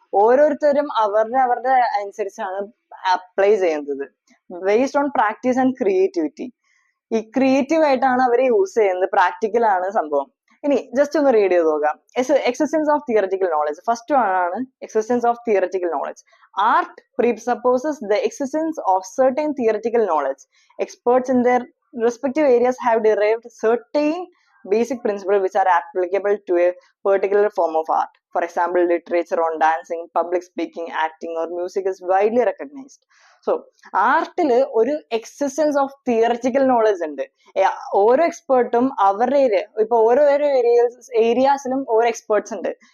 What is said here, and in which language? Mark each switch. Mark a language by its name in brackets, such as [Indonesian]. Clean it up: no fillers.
[Malayalam] ഓരോരുത്തരും അവരുടെ അനുസരിച്ചാണ് അപ്ലൈ ചെയ്യുന്നത്. [English] Based on practice and creativity. [Malayalam] ഈ ക്രിയേറ്റീവ് ആയിട്ടാണ് അവർ യൂസ് ചെയ്യുന്നത്, പ്രാക്ടിക്കൽ ആണ് സംഭവം. ഇനി ജസ്റ്റ് ഒന്ന് റീഡ് ചെയ്ത് നോക്കാം. [English] Existence of theoretical knowledge. First ആണ് existence of theoretical knowledge. Art presupposes the existence of certain theoretical knowledge. Experts in their respective areas have derived certain basic principles which are applicable to a particular form of art. For example, literature on dancing, public speaking, acting or music is widely recognized. [Malayalam] So, ആർട്ടില് ഒരു [English] existence of theoretical knowledge [Malayalam] ഉണ്ട്. ഓരോ എക്സ്പേർട്ടും അവരുടെ ഇപ്പൊ ഓരോരോ ഏരിയാസിലും ഓരോ experts ഉണ്ട്.